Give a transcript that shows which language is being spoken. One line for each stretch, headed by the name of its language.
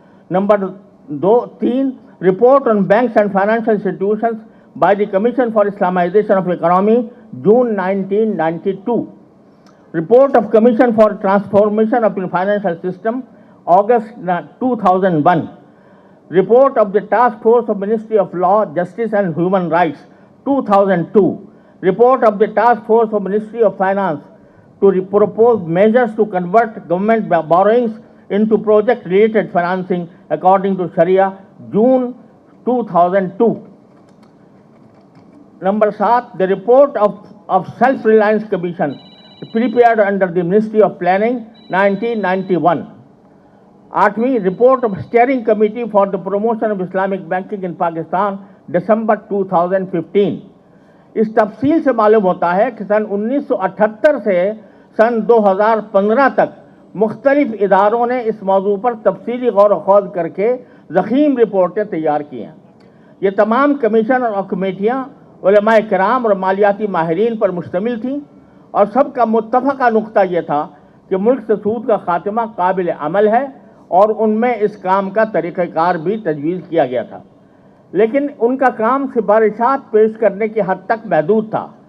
English: Number 3، report on banks and financial institutions by the commission for Islamization of economy June 1992۔ Report of Commission for Transformation of the Financial System, August 2001. Report of the Task Force of Ministry of Law, Justice and Human Rights, 2002. Report of the Task Force of Ministry of Finance to propose measures to convert government borrowings into project-related financing according to Sharia, June 2002. Number 7, the report of Self-Reliance Commission prepared under the Ministry of Planning, 1991. 8वीं, report of Steering Committee for the Promotion of Islamic Banking in Pakistan, December 2015.
Urdu: اس تفصیل سے معلوم ہوتا ہے کہ سن 1978 سے سن 2015 تک مختلف اداروں نے اس موضوع پر تفصیلی غور و خوض کر کے ضخیم رپورٹیں تیار کی ہیں۔ یہ تمام کمیشن اور کمیٹیاں علماء کرام اور مالیاتی ماہرین پر مشتمل تھیں اور سب کا متفقہ نقطہ یہ تھا کہ ملک سے سود کا خاتمہ قابل عمل ہے اور ان میں اس کام کا طریقہ کار بھی تجویز کیا گیا تھا، لیکن ان کا کام سفارشات پیش کرنے کی حد تک محدود تھا۔